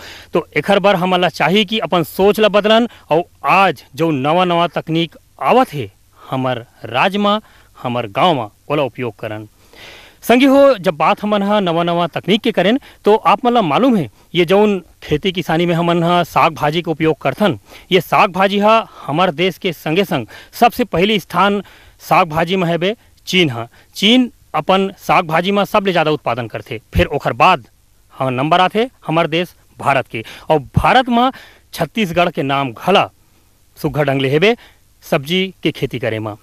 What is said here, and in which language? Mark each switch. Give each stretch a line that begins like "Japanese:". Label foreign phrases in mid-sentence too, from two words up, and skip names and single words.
Chhattisgarhi: तो एखर बार हमला चाहिए कि अपन सोच ला बदलन और आज जो नवा नवा तकनीक आवत है हमार राज्य में हमार गाँव में ओला उपयोग करन। संगी हो जब बात हमन हा नवा नवा तकनीक के करें तो आप मन ला मालूम है ये जौन खेती किसानी में हमन हा साग भाजी का उपयोग करथन ये साग भाजी हा हमार देश के संगे संग सबसे पहली स्थान साग भाजी में है बे चीन हा। चीन अपन साग भाजी में सबले ज़्यादा उत्पादन करते फिर ओखर बाद हाँ नंबर आते हमार देश भारत के और भारत में छत्तीसगढ़ के नाम घला सुघर ढंग ले हेबे सब्जी के खेती करे में।